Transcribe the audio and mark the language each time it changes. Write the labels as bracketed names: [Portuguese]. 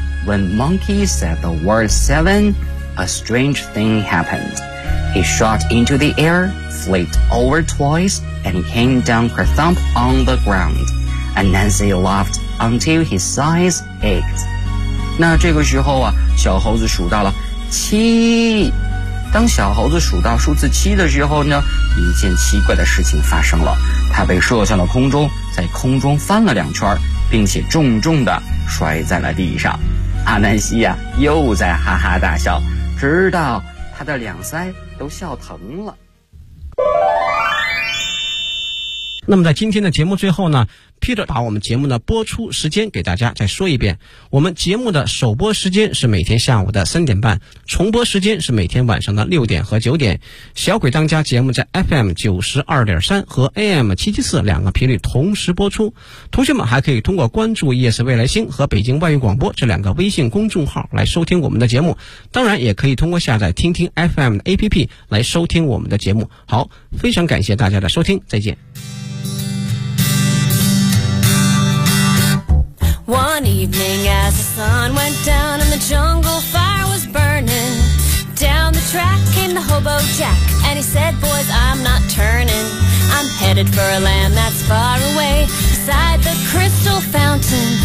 [English] When Monkey said the word 7, a strange thing happened. He shot into the air, flipped over twice, and came down kerthump on the ground. Anansi laughed until his eyes ached. [Chinese] 那这个时候啊，小猴子数到了七，当小猴子数到数字七的时候呢，一件奇怪的事情发生了，它被射向了空中，在空中翻了两圈，并且重重地摔在了地上。阿南西呀，又在哈哈大笑，直到他的两腮都笑疼了。那么在今天的节目最后呢， Peter 把我们节目的播出时间给大家再说一遍，我们节目的首播时间是每天下午的3:30，重播时间是每天晚上的6:00和9:00。小鬼当家节目在 FM92.3 和 AM774 两个频率同时播出，同学们还可以通过关注 ES 未来星和北京外语广播这两个微信公众号来收听我们的节目，当然也可以通过下载听听 FM 的 APP 来收听我们的节目。好，非常感谢大家的收听，再见。 [English] One evening as the sun went down and the jungle fire was burning, down the track came the hobo Jack, and he said, boys, I'm not turning. I'm headed for a land that's far away, beside the crystal fountain.